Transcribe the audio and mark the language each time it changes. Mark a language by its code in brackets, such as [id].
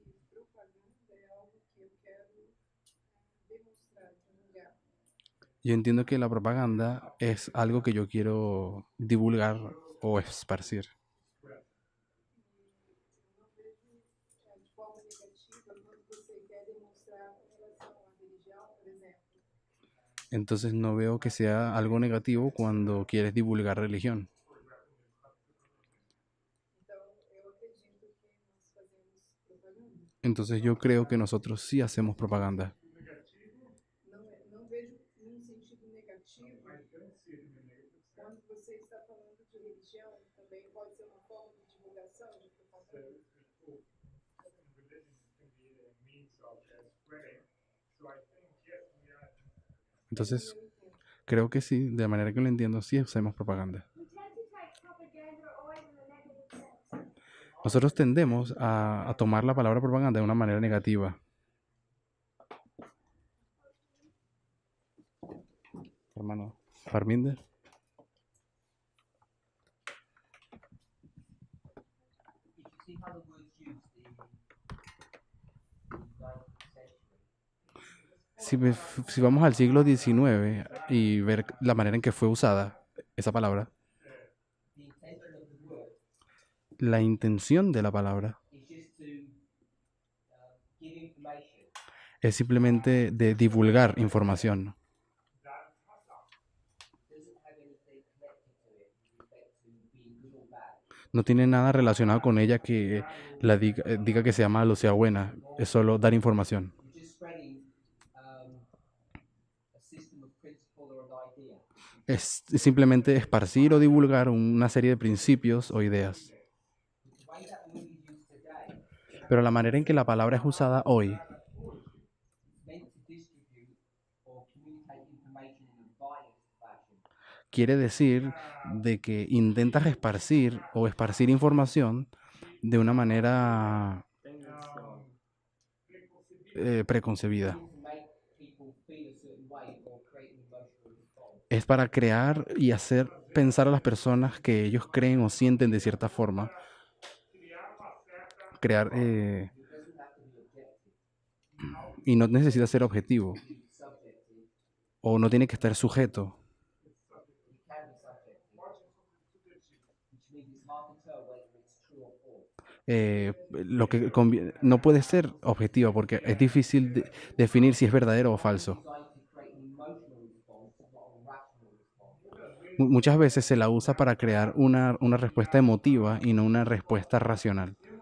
[pt] Propaganda é algo que eu quero demonstrar, divulgar. [es] Yo entiendo que la propaganda es algo que yo quiero divulgar o esparcir. [pt] Não vejo de forma negativa quando você quer demonstrar com relação à religião, por exemplo. [es] Entonces no veo que sea algo negativo cuando quieres divulgar religión. [pt] Então, eu acredito que nós fazemos propaganda. [es] Entonces yo creo que nosotros sí hacemos propaganda. [pt] Não vejo num sentido negativo. Quando você está falando de religião, também pode ser uma forma de divulgação, de propaganda. [es] Entonces creo que sí, de la manera que lo entiendo, sí hacemos propaganda. [en] We tend to take propaganda always in a negative sense. [es] Nosotros tendemos a tomar la palabra propaganda de una manera negativa. Hermano Farminder. [en] If you see how the words used in the 19th century, [es] Si vamos al siglo XIX y ver la manera en que fue usada esa palabra, [en] the intention of the word [es] la intención de la palabra [en] is just to give information. [es] es simplemente de divulgar información. [en] Doesn't have anything connected to it with respect to being good or bad. [es] No tiene nada relacionado con ella que diga que sea malo o sea buena. Es solo dar información. [en] You're just spreading a system of principle or an idea. [es] Es simplemente esparcir o divulgar una serie de principios o ideas. [en] The way that word is used today, [es] Pero la manera en que la palabra es usada hoy [en] it's meant to distribute or communicate information in a biased fashion. [es] quiere decir de que intentas esparcir o esparcir información de una manera preconcebida. [en] To make people feel a certain way or create an emotional response. [es] Es para crear y hacer pensar a las personas que ellos creen o sienten de cierta forma. Crear [en] It doesn't have to be objective. [es] y no necesita ser objetivo [en] It can be subjective. [es] o no tiene que estar sujeto. [en] It can be subjective, which means it's hard to tell whether it's true or false. [es] Lo que no puede ser objetiva porque es difícil definir si es verdadero o falso. [en] Designed to create an emotional response, not a rational response. [es] Muchas veces se la usa para crear una respuesta emotiva y no una respuesta racional.